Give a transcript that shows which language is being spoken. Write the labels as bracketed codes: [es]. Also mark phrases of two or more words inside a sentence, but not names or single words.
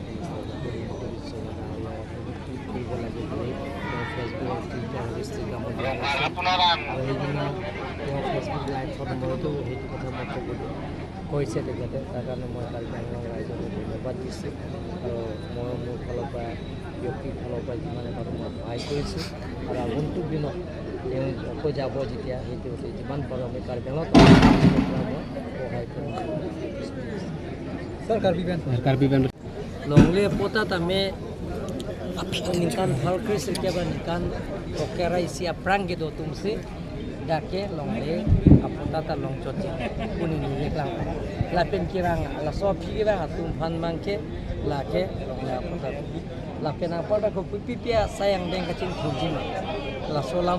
[as] কৰিব লাগে বুলি ফেচবুক টুইটাৰ ইনষ্টাগ্ৰামত দিয়া আছে আৰু সেইদিনা তেওঁ ফেচবুক লাইভত মইতো সেইটো কথা মই ক'বলৈ কৈছে তেখেতে তাৰ কাৰণে মই কাৰ্বি আংলং ৰাইজলৈ ধন্যবাদ দিছোঁ আৰু মই মোৰ ফালৰ পৰা ব্যক্তিৰ ফালৰ পৰা যিমানে পাৰোঁ মই সহায় কৰিছোঁ আৰু আগন্তুক দিনত তেওঁ আকৌ যাব যেতিয়া সেইটো যিমান পাৰোঁ আমি কাৰ্বি আংলঙত মই সহায় কৰিম [mjw] Longle potat ame nikan halkris kiaba nikan kokera isi aprang gitu tumsi dake longle apotata longchoti kuni ni klang lapen kirang la so phigira atum phan mangke lake longle apotat lapen apota ko pipia sayang deng kacing thujim la so lam